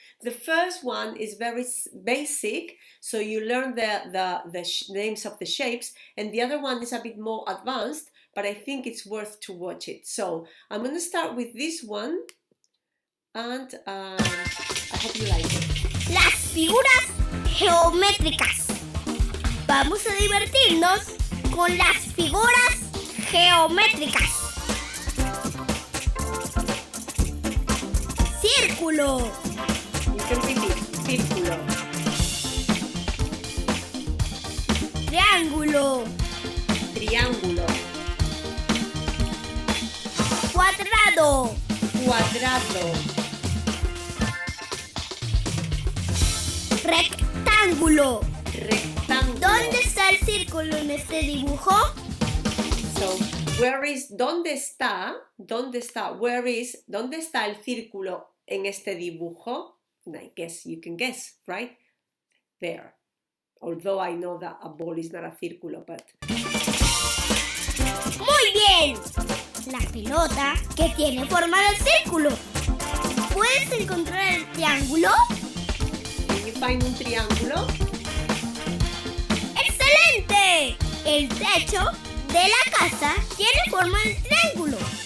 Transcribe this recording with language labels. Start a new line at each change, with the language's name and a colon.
English: The first one is very basic, so you learn the names of the shapes, and the other one is a bit more advanced, but I think it's worth to watch it. So I'm going to start with this one, and I hope you like it.
Spanish: Las figuras geométricas. Vamos a divertirnos con las figuras geométricas. Círculo.
English: You can repeat. Círculo.
Spanish: Triángulo. Triángulo. Cuadrado. Cuadrado. Rectángulo. Rectángulo. ¿Dónde está el círculo en este dibujo?
English: So, where is,
Spanish: ¿dónde está? ¿Dónde está?
English: Where is,
Spanish: ¿dónde está el círculo en este dibujo?
English: And I guess you can guess, right? There. Although I know that a ball is not a círculo, but...
Spanish: Muy bien. La pelota que tiene forma de círculo. ¿Puedes encontrar el triángulo?
English: Can you find un triángulo?
Spanish: ¡Excelente! El techo de la casa tiene forma de triángulo.